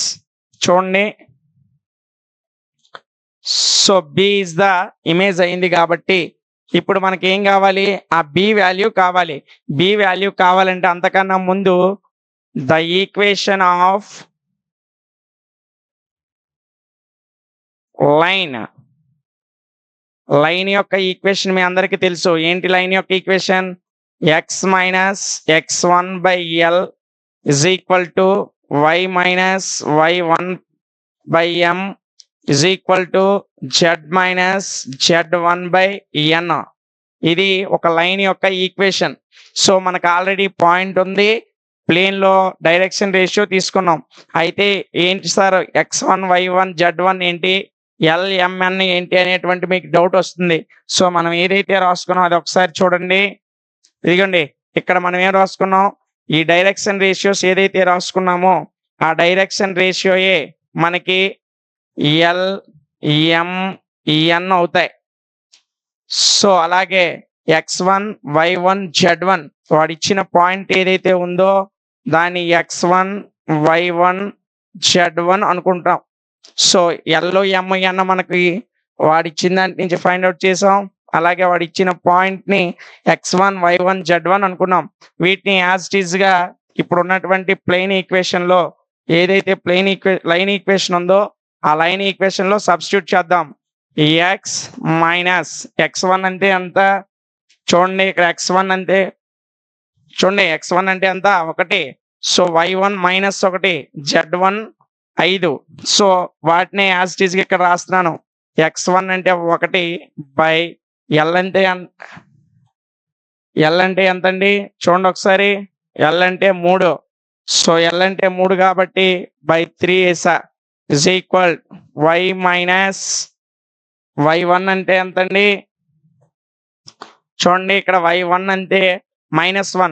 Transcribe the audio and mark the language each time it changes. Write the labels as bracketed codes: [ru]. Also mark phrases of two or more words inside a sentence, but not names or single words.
[te] చూడండి, [en] so B is the image [te] అయింది కాబట్టి ఇప్పుడు మనకి ఏం కావాలి, ఆ [en] B value [te] కావాలి. [en] B value [te] కావాలంటే అంతకన్నా ముందు [en] the equation of line [te] యొక్క ఈక్వేషన్ మీ అందరికీ తెలుసు. ఏంటి లైన్ యొక్క ఈక్వేషన్? [en] x - x1/L is equal to y - y1/M is equal to z - z1/n. [te] ఇది ఒక లైన్ యొక్క ఈక్వేషన్. సో మనకు [en] already point [te] ఉంది, ప్లేన్ లో [en] direction ratio [te] తీసుకున్నాం. అయితే ఏంటి సార్ x1 y1 z1 ఏంటి, LMN ఏంటి అనేటువంటి మీకు డౌట్ వస్తుంది. సో మనం ఏదైతే రాసుకున్నాం అది ఒకసారి చూడండి. ఇదిగోండి, ఇక్కడ మనం ఏం రాసుకున్నాం, ఈ [en] direction ratios [te] ఏదైతే రాసుకున్నామో ఆ [en] direction ratio [te] మనకి LMN అవుతాయి. సో అలాగే x1 y1 z1 వాడు ఇచ్చిన పాయింట్ ఏదైతే ఉందో దాన్ని x1 y1 z1 అనుకుంటాం. సో LMN మనకి వాడిచ్చిన దాని నుంచి [en] find out [te] చేసాం, అలాగే వాడు ఇచ్చిన పాయింట్ ని x1 y1 z1 అనుకున్నాం. వీటిని [en] as it is [te] గా ఇప్పుడు ఉన్నటువంటి [en] plane equation [te] లో ఏదైతే [en] line equation [te] ఉందో ఆ [en] line equation [te] లో సబ్స్టిట్యూట్ చేద్దాం. x - x1 అంటే ఎంత చూడండి, ఇక్కడ x1 అంటే ఎంత 1. సో y1 - 1 z1 5. సో వాటిని [en] as it is [te] గా ఇక్కడ రాస్తున్నాను. x1 అంటే 1/L అంటే ఎంత అండి, చూడండి ఒకసారి. L అంటే 3. సో L అంటే 3 కాబట్టి /3 వేసా [en] is equal [te] y - y1 అంటే ఎంత అండి, చూడండి ఇక్కడ y1 అంటే -1.